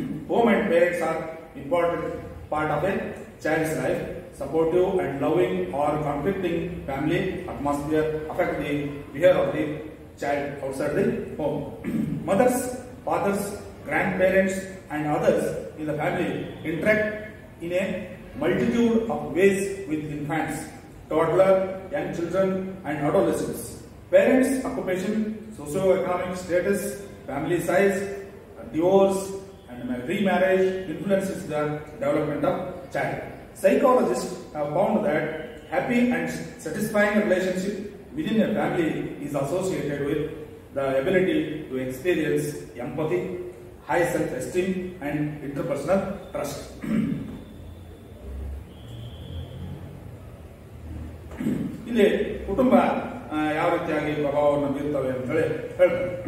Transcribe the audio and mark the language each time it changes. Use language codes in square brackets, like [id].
[en] Home and parents are important part of a child's life. Supportive and loving or conflicting family atmosphere affect the behavior of the child outside the home. Mothers, fathers, grandparents and others in the family interact in a multitude of ways with infants, toddler, young children and adolescents. Parents' occupation, socio-economic status, family size, divorce and remarriage influences the development of child. Psychologists have found that happy and satisfying relationship within a family is associated with the ability to experience empathy, high self-esteem and interpersonal trust. [kn] ಇಲ್ಲಿ ಕುಟುಂಬ ಯಾವ ರೀತಿಯಾಗಿ ಪ್ರಭಾವವನ್ನು ಬೀರ್ತವೆ ಅಂತ ಹೇಳಿ ಹೇಳ್ತಾರೆ.